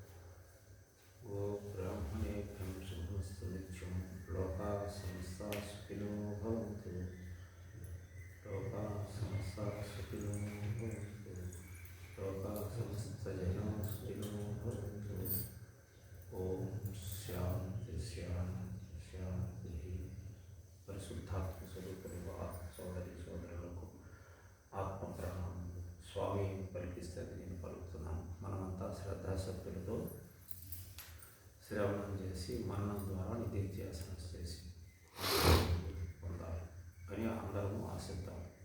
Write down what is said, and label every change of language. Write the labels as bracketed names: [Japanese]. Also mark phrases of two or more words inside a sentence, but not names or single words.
[Sanskrit] गोब्राह्मणेभ्यं शुभमस्तु नित्यं लोकाः समस्ताः सुखिनो भवन्तु। लोकाः समस्ताः सुखिनो भवन्तु। लोकाः समस्तजनाः सुखिनो भवन्तु। ओम शांति शांति शांति। [Telugu] పరిశుద్ధాత్మ స్వరూపులు సోదరి సోదరులకు ఆత్మ ప్రణామం. స్వామి పలికిస్తే నేను పలుకుతున్నాను. మనమంతా శ్రద్ధాశక్తులతో శ్రవణం చేసి మరణం ద్వారా నిత్యాసనం చేసి పొందాలి అని అందరము ఆశిద్దాం.